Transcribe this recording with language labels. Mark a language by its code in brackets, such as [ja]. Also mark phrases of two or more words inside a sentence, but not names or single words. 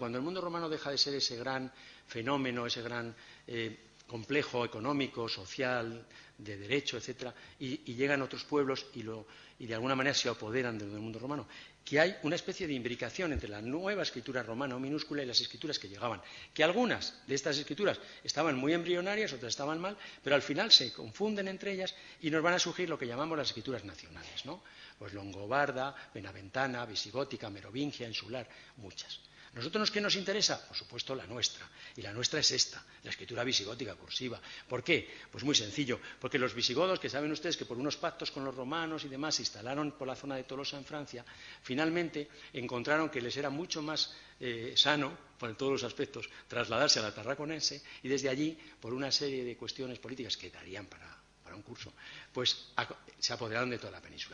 [es] Cuando el mundo romano deja de ser ese gran fenómeno, ese gran complejo económico, social, de derecho, etcétera, y llegan otros pueblos y de alguna manera se apoderan del mundo romano. Que hay una especie de imbricación entre la nueva escritura romana o minúscula y las escrituras que llegaban. Que algunas de estas escrituras estaban muy embrionarias, otras estaban mal, pero al final se confunden entre ellas y nos van a surgir lo que llamamos las escrituras nacionales, ¿no? Pues longobarda, benaventana, visigótica, merovingia, insular, muchas. ¿Nosotros qué nos interesa? Por supuesto la nuestra, y la nuestra es esta, la escritura visigótica cursiva. ¿Por qué? Pues muy sencillo, porque los visigodos, que saben ustedes que por unos pactos con los romanos y demás se instalaron por la zona de Tolosa en Francia, finalmente encontraron que les era mucho más sano, por todos los aspectos, trasladarse a la Tarraconense, y desde allí, por una serie de cuestiones políticas que darían para un curso, pues se apoderaron de toda la península.